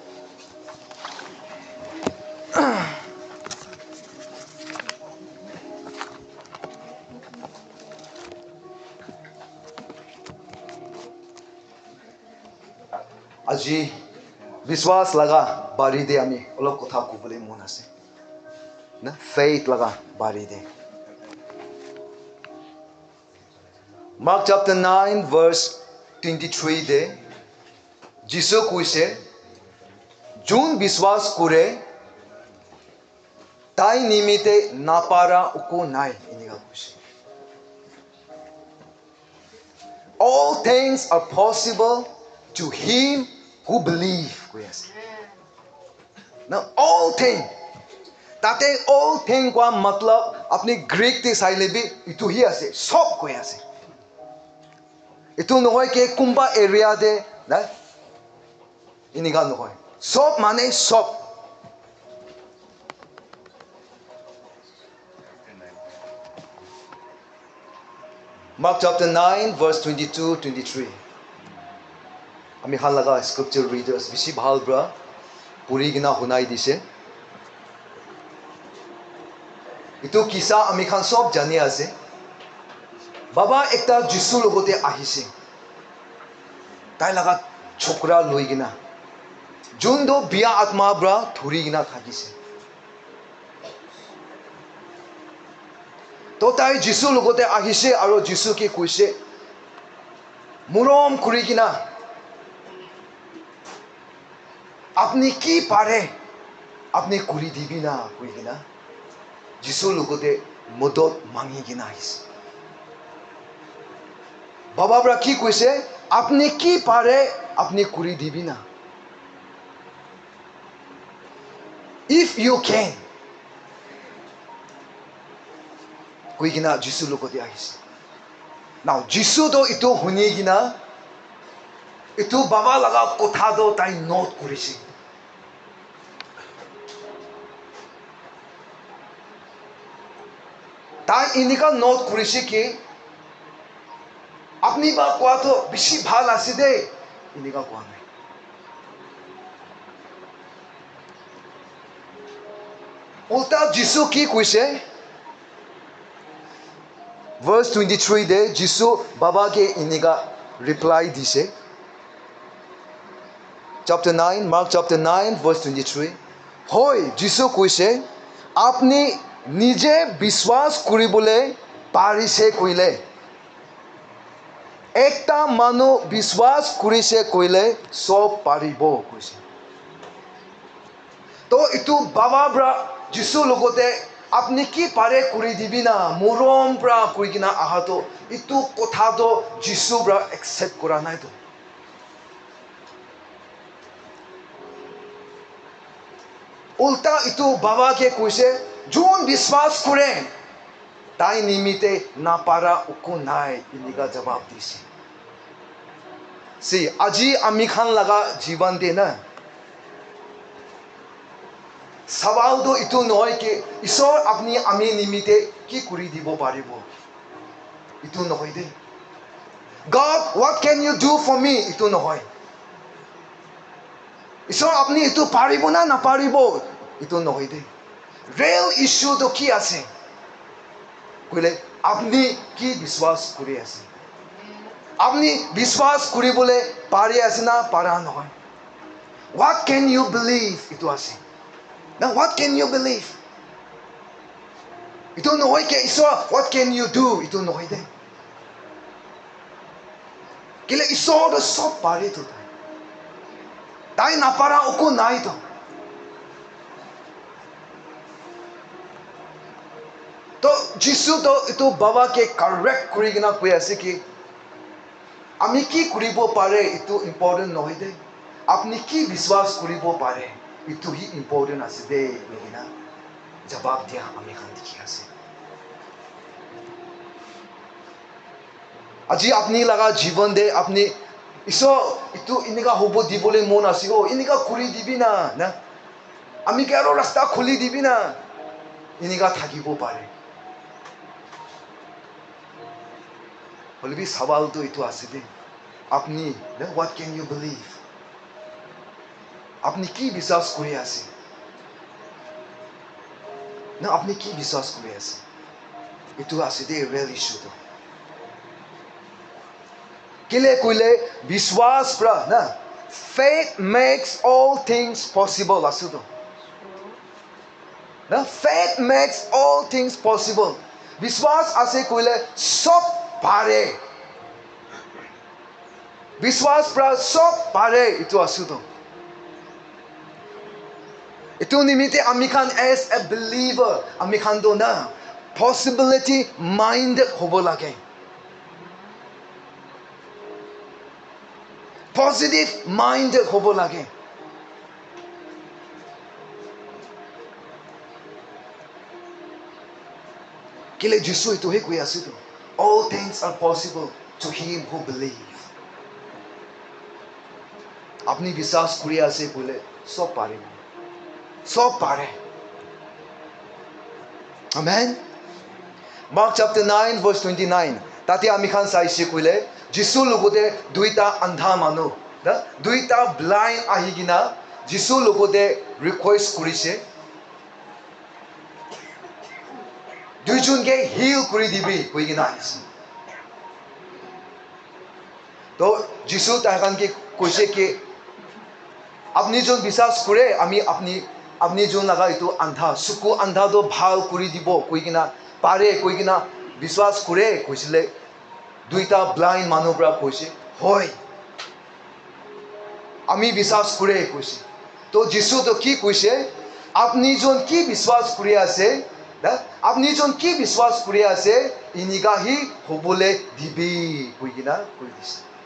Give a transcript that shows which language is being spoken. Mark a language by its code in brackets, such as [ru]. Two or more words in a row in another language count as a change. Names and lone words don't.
[nag] আজি विश्वास लगा बारी दे आमी अलग कथा कुबले मन आसे ना फेथ लगा बारी दे मार्क चैप्टर 9 verse 23 दे जिसु कुइसे जोन विश्वास करे ताई निमित्ते नापारा उको नाय इनिगा कुइसे [en] all things are possible to him who believe yes now all thing [nag] ताते [en] all thing [nag] का मतलब अपनी ग्रीक ते साइले भी इतु ही आसे सब कोई आसे इतु नहोय के कुंबा एरिया दे ना इनिगा नहोय सब माने सब [en] Mark chapter 9 verse 22-23 [nag] आमी हाल लगा [en] scripture readers [nag] बिसी भाल ब्रा पुरी गिना हुनाई दिसे इतो किसा आमी खान सब जानि आसे बाबा एकटा जिसु लगते आहिसे ताई लगा छोकरा लई गिना जोन दो बिया आत्मा ब्रा थुरी गिना थाकिसे तो ताई जिसु लगते आहिसे आरो जिसु के कइसे मुरम खुरी गिना अपनी की पारे अपनी कुरी दिबी ना कोई गिना जिसु लगते मदद मांगी गिना आहिसे बाबा ब्रा की कइसे अपनी की पारे अपनी कुरी दिबी ना [en] if you can [nag] कोई गिना जिसु लगते आहिसे नाउ जिसु तो इतो हुनी गिना इतो बाबा लगा कथा दो ताई नोट करिसे ताई इनिका नोट करिसे कि अपनी बात को तो बिसी भाल आसे दे इनिका को नहीं उल्टा जिसु की कइसे verse 23 दे जिसु बाबा के इनिका रिप्लाई दिसे [en] chapter 9 Mark chapter 9 verse 23 [nag] होय जिसु कइसे आपनी निजे विश्वास करिबोले पारिसे कइले एकटा मानु विश्वास करिसे कइले सब पारिबो कइसे तो इतु बाबा ब्रा जिसु लगते अपनी की पारे करि दिबी ना मरम ब्रा करिगिना आहा तो इतु कथा तो जिसु ब्रा एक्सेप्ट करा नाय तो उल्टा इतु बाबा के कइसे जोन विश्वास करे ताई निमित्ते ना पारा उको नाय इनिगा जवाब दिसे सी আজি आमी खान लगा जीवन दे ना सवाल तो इतु নহয় कि ईश्वर अपनी आमी निमित्ते की करि दिबो पारिबो इतु নহয় दे [en] God what can you do for me [nag] इतु নহয় ईश्वर अपनी इतु पारिबो ना ना पारिबो इतु নহয় दे [en] real issue [nag] तो की आसे কইলে আপনি কি বিশ্বাস কৰি আছে আপনি বিশ্বাস কৰিবলৈ পাৰি আছে না পাৰা নহয় [en] What can you believe? [nag] Itu ase. [en] Now what can you believe? [nag] Itu nohoi ke Isor. [en] What can you do? [nag] Itu nohoi de. Kila Isor do sob pare tu. Tai napara uko nai to. तो जिसु तो इतो बाबा के करेक्ट करिगिना कोई ऐसे कि आमी की करिबो पारे इतो इम्पोर्टेंट নহয় दे आपनी की विश्वास करिबो पारे इतो ही इम्पोर्टेंट आसे दे करिगिना जवाब दिया आमी खान दिखी आसे আজি আপনি লাগা জীবন দে আপনি ইসো ইতো ইনিকা হবো দিবলে মন আসিগো ইনিকা করি দিবি না না আমি কি আরো রাস্তা খুলি দিবি না ইনিকা থাকিব পারে बोले भी सवाल तो इतो आसे दे अपनी ना [en] what can you believe [nag] अपनी की विश्वास करे आसे ना अपनी की विश्वास करे आसे इतो आसे दे [en] real issue [nag] तो किले कोइले विश्वास प्रा ना [en] faith makes all things possible [nag] आसे तो ना [en] faith makes all things possible [nag] विश्वास आसे कोइले सब पारे विश्वास प्रा सब पारे इतो आसु तो इतो निमित्ते आमी खान [en] as a believer [nag] आमी खान तो ना [en] possibility mind [nag] होबो लागे [en] positive mind [nag] होबो लागे किले जिसु इतो हे कोई आसु तो [en] all things are possible to him who believe [nag] अपनी विश्वास करिया से बोले सब पारे amen [en] Mark chapter 9 verse 29 [nag] ताते आमी खान साइसे कोइले जिसु लोगोते दुईटा अंधा मानु ना दुईटा ब्लाइंड आहिगिना जिसु लोगोते रिक्वेस्ट करिसे दुईजन के हिल करि दिबि कइगिना तो जिसु ताहान के कइसे के अपनी जोन विश्वास करे आमी अपनी जोन लगा इतो अंधा सुकु अंधा तो भाल करि दिबो कइगिना पारे कइगिना विश्वास करे कइसिले दुईटा ब्लाइंड मानुब्रा कइसे होय आमी विश्वास करे कइसे तो जिसु तो की कइसे अपनी जोन की विश्वास करे आसे अपनी जोन की विश्वास करे आसे इनिगा ही होबोले दिबि कइगिना कइ दिसे